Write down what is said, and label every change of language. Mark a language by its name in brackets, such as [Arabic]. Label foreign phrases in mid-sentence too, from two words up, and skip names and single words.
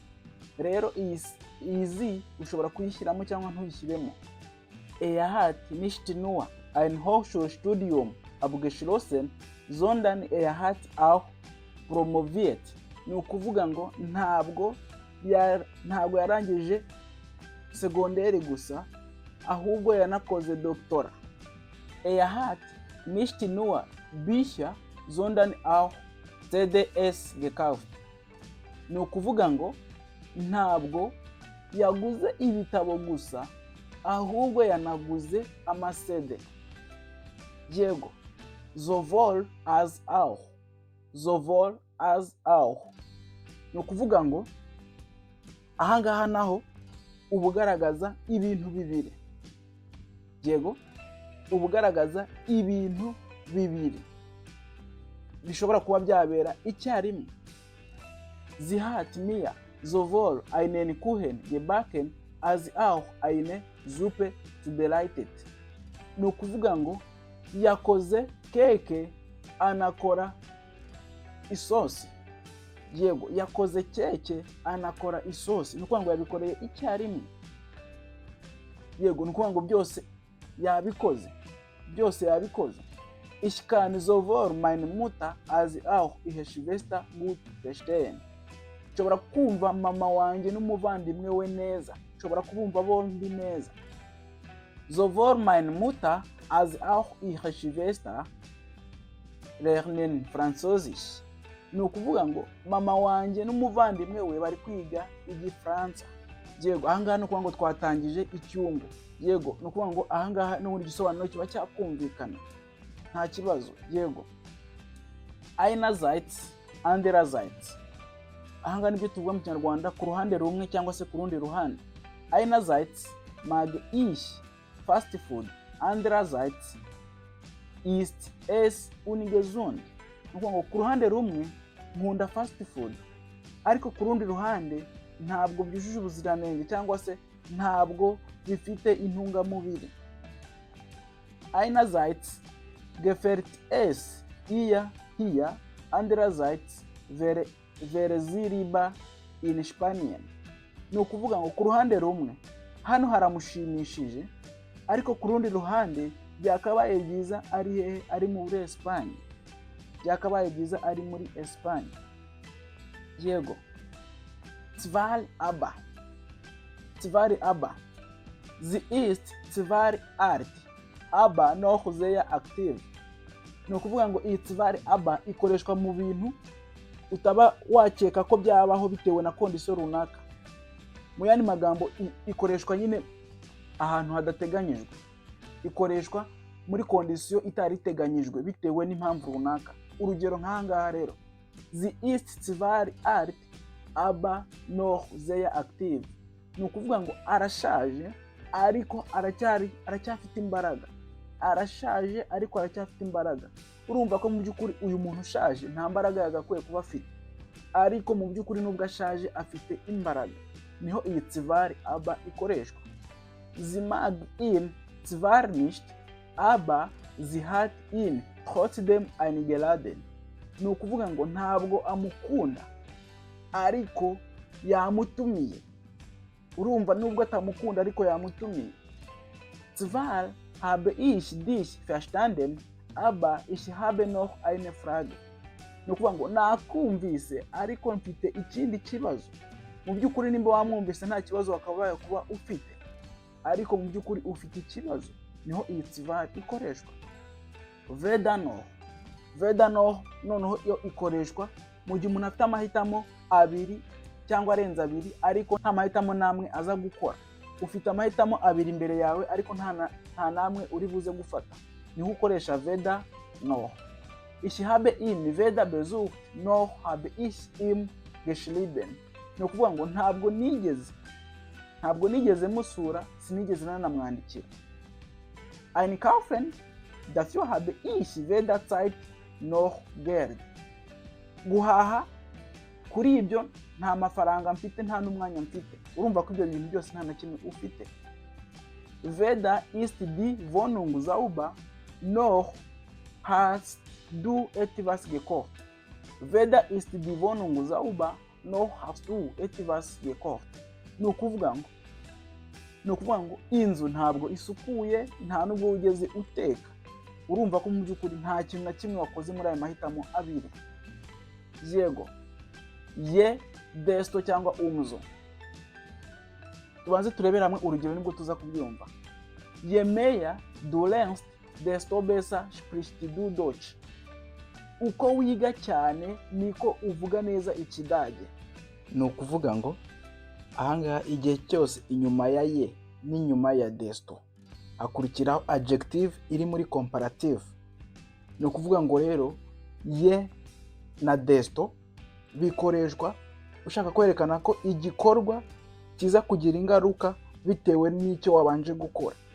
[Kinyarwanda] Rero iyi ushobora kuyishyiramo cyangwa ntuyishyiremo. [German] Hat nicht nur ein Hochschulstudium abgeschlossen, sondern hat auch promoviert. [Kinyarwanda] Ni ukuvuga ngo ntabwo yarangije segonderi gusa, ahubwo yanakoze doktora. [German] Hat nicht nur Bücher, sondern auch CDs gekauft. [Kinyarwanda] Ni ukuvuga ngo ntabwo yaguze ibitabo gusa, ahubwo yanaguze amasede. Yego. [German] Sowohl als auch. [Kinyarwanda] Ni ukuvuga ngo ahangaha naho uba ugaragaza ibintu bibiri. Yego, uba ugaragaza ibintu bibiri bishobora kuba byabera icyarimwe. [German] Sie hat mir sowohl einen Kuchen gebacken als auch eine Suppe zubereitet. [Kinyarwanda] Ni ukuvuga ngo yakoze keke anakora isosi. Yego, yakoze keke anakora isosi. Ni ukuvuga ngo yabikoreye icyarimwe. Yego, ni ukuvuga ngo byose yabikoze. Byose yabikoze. [German] Ich kann sowohl meine Mutter als auch ihre Schwester gut verstehen. [Kinyarwanda] Nshobora kumva mama wanjye n'umuvandimwe we neza. Nshobora kubumva bombi neza. [German] Sowohl meine Mutter als auch ihre Schwester lernen Französisch. [Kinyarwanda] Ni ukuvuga ngo mama wanjye n'umuvandimwe we bari kwiga Igifaransa. Yego, ahangaha ni ukuvuga ngo twatangije icyungo. Yego, ni ukuvuga ngo ahangaha n'ubundi gisobanuro kiba cyakumvikana. Nta kibazo. [German] Yego, einerseits andererseits. [Kinyarwanda] Ahangaha nibyo tuvuga mu Kinyarwanda ku ruhande rumwe cyangwa se ku rundi ruhande. [German] Einerseits mag ich [English] fast food, [German] andererseits ist es ungesund. [Kinyarwanda] Ni ukuvuga ngo ku ruhande rumwe nkunda [English] fast food, [Kinyarwanda] ariko ku rundi ruhande ntabwo byujuje ubuziranenge cyangwa se ntabwo bifite intungamubiri. [German] Einerseits gefällt es ihr hier, andererseits wäre sie lieber in Spanien. [Kinyarwanda] Ni ukuvuga ngo ku ruhande rumwe hano haramushimishije, ariko ku rundi ruhande byakabaye byiza ari hehe? Ari muri Espagne. Byakabaye byiza ari muri Espagne. Yego, [German] zwar aber sie ist zwar alt aber noch sehr aktiv. [Kinyarwanda] Ni ukuvuga ngo iyi [German] zwar aber [Kinyarwanda] ikoreshwa mu bintu utaba wakeka ko byabaho bitewe na kondisiyo runaka. Mu yandi magambo ikoreshwa nyine ahantu hadateganyijwe. Ikoreshwa muri kondisiyo itari iteganyijwe bitewe n'impamvu runaka. Urugero nk'ahangaha rero, [German] sie ist zwar alt aber noch sehr aktiv. [Kinyarwanda] Ni ukuvuga ngo arashaje ariko aracyafite imbaraga. Arashaje ariko aracyafite imbaraga. Urumva ko mu by'ukuri uyu muntu ushaje nta mbaraga yagakwiye kuba afite, ariko mu by'ukuri nubwo ashaje afite imbaraga. Niho iyi [German] zwar aber [Kinyarwanda] ikoreshwa. [German] Sie mag ihn zwar nicht aber sie hat ihn trotzdem eingeladen. [Kinyarwanda] Ni ukuvuga ngo ntabwo amukunda ariko yamutumiye. Urumva nubwo atamukunda ariko yamutumiye. [German] Zwar habe ich dich verstanden aber ich habe noch eine Frage. [Kinyarwanda] Ni ukuvuga ngo nakumvise ariko mfite ikindi kibazo. Mu by'ukuri nimba wamwumvise nta kibazo wakabaye kuba ufite, ariko mu by'ukuri ufite ikibazo. Niho iyi zwar ikoreshwa. [German] Weder noch [Kinyarwanda] noneho yo ikoreshwa mu gihe umuntu afite amahitamo abiri cyangwa arenze abiri, ariko nta mahitamo namwe aza gukora. Ufite amahitamo abiri imbere yawe ariko nta namwe uri buze gufata. Niho ukoresha [German] weder noch. Ich habe ihn weder besucht noch habe ich ihm geschrieben. [Kinyarwanda] Ni ukuvuga ngo ntabwo nigeze musura, sinigeze nanamwandikira. [German] Einkaufen, dafür habe ich weder Zeit noch Geld. [Kinyarwanda] Guhaha, kuri ibyo nta mafaranga mfite, nta n'umwanya mfite. Urumva ko ibyo bintu byose nta na kimwe ufite. [German] Weder ist die Wohnung sauber noch hast du etwas gekocht. Weder ist die Wohnung sauber noch hast du etwas gekocht. [Kinyarwanda] Ni ukuvuga ngo inzu ntabwo isukuye, nta nubwo ugeze uteka. Urumva ko mu by'ukuri nta kintu na kimwe wakoze muri aya mahitamo abiri. Yego, [German] ye desto [Kinyarwanda] cyangwa umzo. Tubanze turebere hamwe urugero nibwo tuza kubyumva. [German] Je mehr du lernst desto besser sprichst du Deutsch. [Kinyarwanda] Uko wiga cyane niko uvuga neza Ikidage. Ni ukuvuga ngo ahangaha igihe cyose inyuma ya ye n'inyuma ya desto hakurikiraho adjective iri muri comparative. Ni ukuvuga ngo rero ye na desto bikoreshwa ushaka kwerekana ko igikorwa kiza kugira ingaruka bitewe n'icyo wabanje gukora.